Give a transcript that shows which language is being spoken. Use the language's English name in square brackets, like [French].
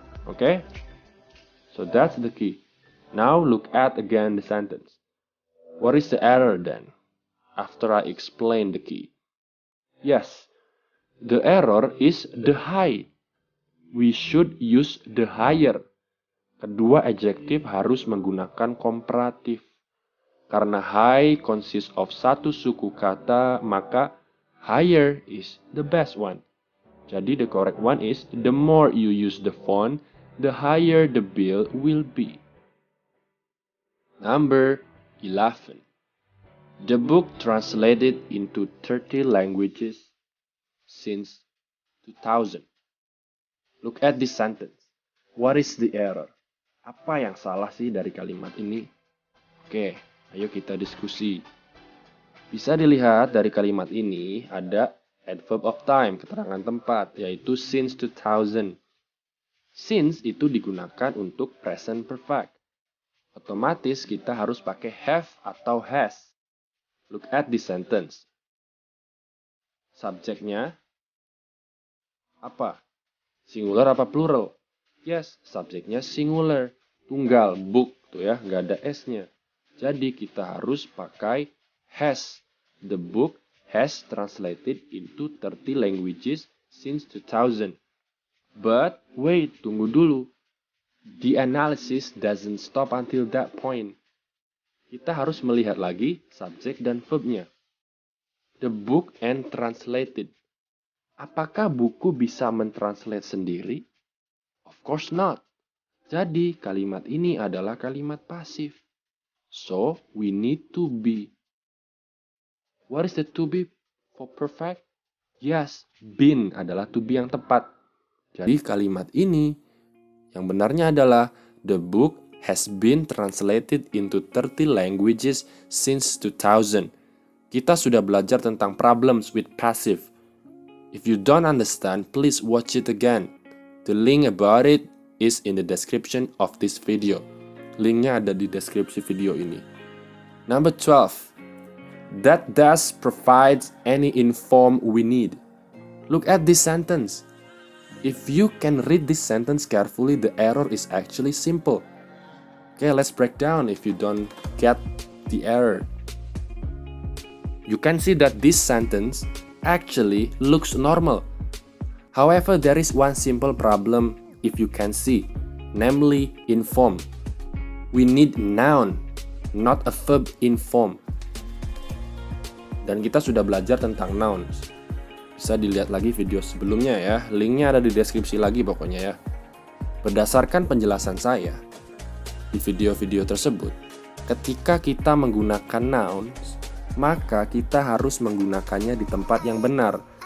[English] Okay, so that's the key. Now look at again the sentence. What is the error then? After I explain the key. Yes, the error is the high. We should use the higher. [Indonesian] Kedua adjektif harus menggunakan komparatif. [English] Karena high consists of 1 [Indonesian] suku kata, maka [English] higher is the best one. Jadi the correct one is the more you use the font, the higher the bill will be. Number 11. The book translated into 30 languages since 2000. Look at this sentence. What is the error? [Indonesian] Apa yang salah sih dari kalimat ini? Oke, ayo kita diskusi. Bisa dilihat dari kalimat ini ada adverb of time, keterangan tempat, yaitu since 2000. Since itu digunakan untuk present perfect. Otomatis kita harus pakai have atau has. [English] Look at the sentence. [Indonesian] Subjeknya apa? [English] Singular apa plural? Yes, subjeknya singular. [Indonesian] Tunggal, book, tuh ya, nggak ada S-nya. Jadi kita harus pakai has. [English] The book has translated into 30 languages since 2000. But wait, [Indonesian] tunggu dulu. [English] The analysis doesn't stop until that point. [Indonesian] Kita harus melihat lagi subjek dan verbnya. [English] The book and translated. [Indonesian] Apakah buku bisa mentranslate sendiri? [English] Of course not. [Indonesian] Jadi kalimat ini adalah kalimat pasif. [English] So we need to be. What is the to be for perfect? Yes, been adalah to be [Indonesian] yang tepat. Jadi kalimat ini yang benarnya adalah [English] the book has been translated into 30 languages since 2000. [Indonesian] Kita sudah belajar tentang problems with passive. [English] If you don't understand, please watch it again. The link about it is in the description of this video. [Indonesian] Linknya ada di deskripsi video ini. Number 12. [English] That does provides any inform we need. Look at this sentence. If you can read this sentence carefully, the error is actually simple. Okay, let's break down if you don't get the error. You can see that this sentence actually looks normal. However, there is one simple problem if you can see, namely inform. We need noun, not a verb in form. [Indonesian] Dan kita sudah belajar tentang nouns. Bisa dilihat lagi video sebelumnya ya. Linknya ada di deskripsi lagi pokoknya ya. Berdasarkan penjelasan saya di video-video tersebut, ketika kita menggunakan nouns, maka kita harus menggunakannya di tempat yang benar.